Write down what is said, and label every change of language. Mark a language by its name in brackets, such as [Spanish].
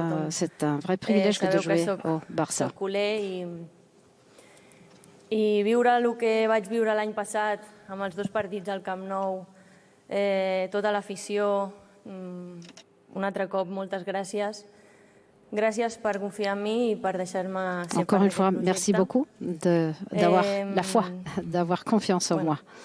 [French] C'est un vrai privilège que de jouer au Barça. [Catalan] I viure el que vaig viure l'any passat amb els 2 partits al Camp Nou, tota l'afició, un altre cop, moltes gràcies. Gràcies per confiar en mi i per deixar-me ser [French] Encore une fois, merci beaucoup d'avoir la foi, d'avoir confiance en moi.